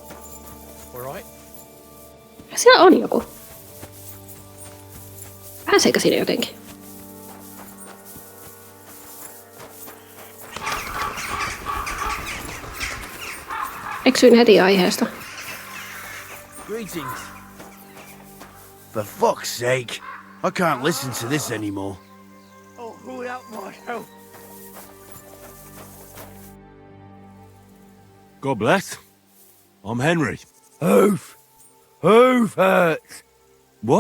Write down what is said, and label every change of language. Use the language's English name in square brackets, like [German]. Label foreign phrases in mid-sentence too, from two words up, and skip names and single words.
[Finnish] Siellä on joku. Pääseekö sinne jotenkin? Eksyin heti aiheesta. [English] Greetings. For fuck's sake, I can't listen to this anymore. Oh, who out myself? God bless. I'm Henry. Hoof hurts. What?